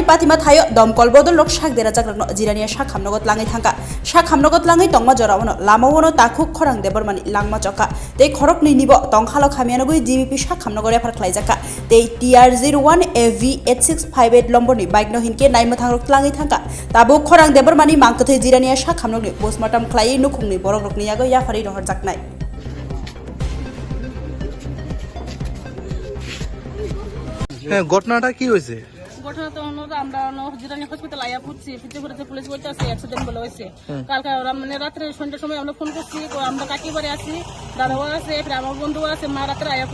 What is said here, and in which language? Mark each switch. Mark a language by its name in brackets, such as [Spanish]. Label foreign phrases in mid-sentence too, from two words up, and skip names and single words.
[Kok Borok] पातिमा थायो दमकल बदल रक साक देरा जाक जिरानिया साक खामनगत लाङै थांका साक खामनगत लाङै तंमा जरावनो लामावनो ताखुक खरां देबरमानि लांमा चखा ते खरक निनिबो तंखालो खामियानगै जीबीपी साक खामनगत रेफार खालायजाका ते TR01 AV 8658 लम्बरनि बाइक नो हिनके नायमो थांरक लाङै थांका ताबो खरां देबरमानि मांकथै जिरानिया साक खामनगनि पोस्टमार्टम खालायै नुखुंनि बरक रकनि यागो याफारि रहर जाकनाय [Bangla] হ্যাঁ ঘটনাটা কি হয়েছে? ঘটনা তো আমরা জিরানি হসপিটাল আয়া পড়ছি ফিতে করে পুলিশ বলতেছে অ্যাক্সিডেন্ট বলে হয়েছে কালকে মানে রাত্রে সন্ধ্যার সময় আমরা ফোন করছি আমরা কাকি বাড়ি আছি দাদাও আছে আমার বন্ধু আছে মা রাত্রে আয়া